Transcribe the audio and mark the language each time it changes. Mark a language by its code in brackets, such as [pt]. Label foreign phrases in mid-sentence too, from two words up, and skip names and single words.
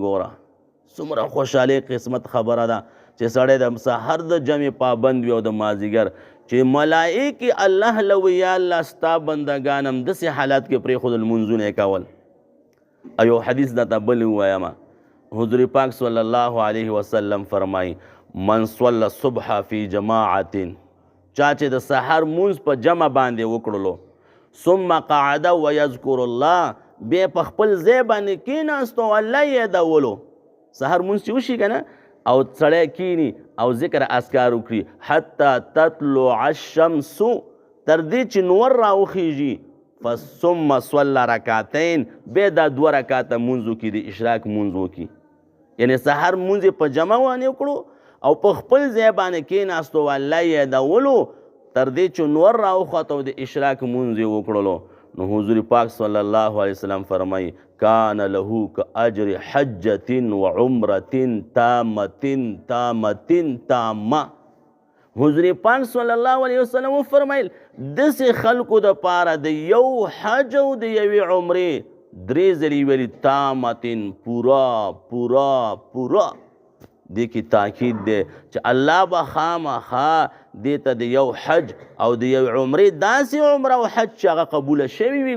[ps] ګوره څومره خوشحالۍ قسمت خبره ده چې سړی د سحر د جمع پابند وي او د مازدیګر چې ملائکې الله له یا الله ستا بندګان هم داسې حالات کې پرېښودل مونځونه یې کول. یو حدیث درته بل ووایم حضور پاک [ar] صلی الله علیه وسلم [ps] فرمایي [ar] من صلی الصبح فی جماعت [ps] چا چې د سحر مونځ په جمع باندې وکړلو [ar] ثم قعد ویذکر [ps] الله بیا په خپل ځای باندې کېناستو او الله یې یادولو سحر مونځ چې وشي که نه او سړی کینی او ذکر اذکار وکړي [ar] حتی تطلع الشمس [ps] تر دې چې نور راوخیږي [ar] ثم صلی رکعتین [ps] بیا دا دوه رکعته مونځ وکړي د اشراق مونځ وکړي یعنې سحر مونځ یې په جمع باندې وکړو او په خپل ځای باندې کېناستو او الله یې یادولو تر دې چې نور راوخوت او د اشراق مونځ یې وکړلو نو حضور پاک [ar] صلی الله علیه وسلم [ps] فرمایي [ar] کان له کاجر حجة وعمرة تامة تامة. [ps] حضور پاک [ar] صلی الله علیه وسلم [ps] فرمایل داسې خلکو دپاره د یو حج او د یوې عمرې درې ځلې ویلي تامة پورا پورا پورا دې کې تاکید دی چې الله به خامخا دې ته د یو حج او د یو عمرې داسې عمره او حج چې هغه قبوله شوي وي.